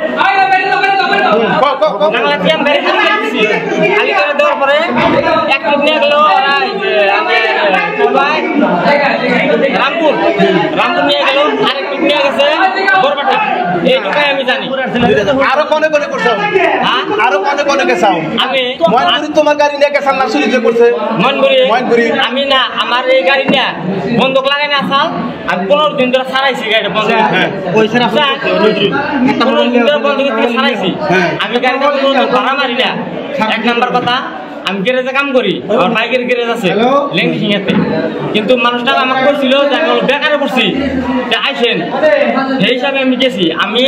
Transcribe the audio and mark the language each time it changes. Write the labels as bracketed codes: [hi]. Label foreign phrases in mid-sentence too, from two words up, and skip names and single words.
[bn] নাংলা দিয়ে গাড়ি খালি করে দিছি খালি করে দেওয়ার পরে এক ট্রিপ নিয়ে গেল আমি রামপুর রামপুর নিয়ে গেল আরেক ট্রিপ নিয়ে গেছে বরবাটা এইটুকাই আমি জানি আরো কোনে কোনে করছো হ্যাঁ আরো কোনে কোনে কোনে কেসাও আমি ময়নপুরি তোমার গাড়ি নিয়ে কেসাল না চুরি যে করছে ময়নপুরি আমি না আমার এই গাড়ি নিয়ে বন্দুক লাগাই না আসাল আমি 15 দিন ধরে সারাইছি গাড়িটা বন্ধ ওই স্যার 15 দিন ধরে বন্ধ করে সারাইছি আমি গাড়িটা ভাড়া মারি না এক নাম্বার কথা আমি গ্যারেজে কাম করি আমার বাইকের গ্যারেজ আছে লেঙ্গি সিংহাতে কিন্তু মানুষটা আমাকে বলছিল যে আমি বেকারে পড়ছি যে আইসেন সেই হিসাবে আমি গেছি আমি